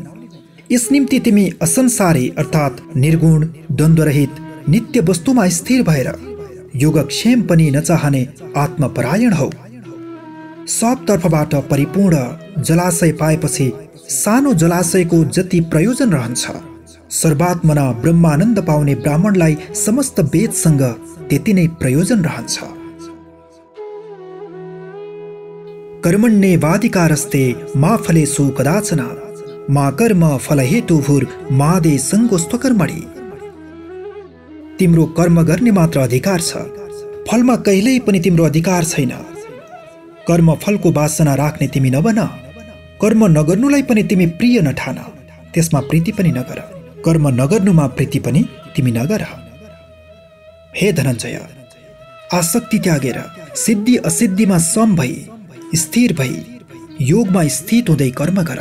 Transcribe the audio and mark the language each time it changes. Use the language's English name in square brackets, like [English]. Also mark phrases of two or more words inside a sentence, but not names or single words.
[Nepali] यस निम्ति तिमी असंसारी अर्थात् निर्गुण, द्वन्द्वरहित नित्य वस्तुमा स्थिर भएर योगक्षेम पनि नचाहने आत्मपरायण हौ। सब तर्फबाट परिपूर्ण जलाशय पाएपछि सानो जलाशयको जति प्रयोजन रहन्छ, सर्वात्मना ब्रह्मानन्द पाउने ब्राह्मणलाई समस्त वेदसँग त्यति नै प्रयोजन रहन्छ। [Sanskrit] कर्मण्येवाधिकारस्ते मा फलेषु कदाचन मा कर्म फलहेतुभुर मा दे सङ्गोस्त्वकर्मणि। [Nepali] तिम्रो कर्म गर्ने मात्र अधिकार छ, फलमा कहिल्यै पनि तिम्रो अधिकार छैन। कर्म फलको वासना राख्ने तिमी नबन। कर्म नगर्नुलाई पनि तिमी प्रिय नठान, त्यसमा प्रीति पनि नगर। कर्म नगर्नुमा प्रीति पनि तिमी नगर। हे धनञ्जय, आसक्ति त्यागेर सिद्धि असिद्धिमा सम भई स्थिर भई योगमा स्थित हुँदै कर्म गर।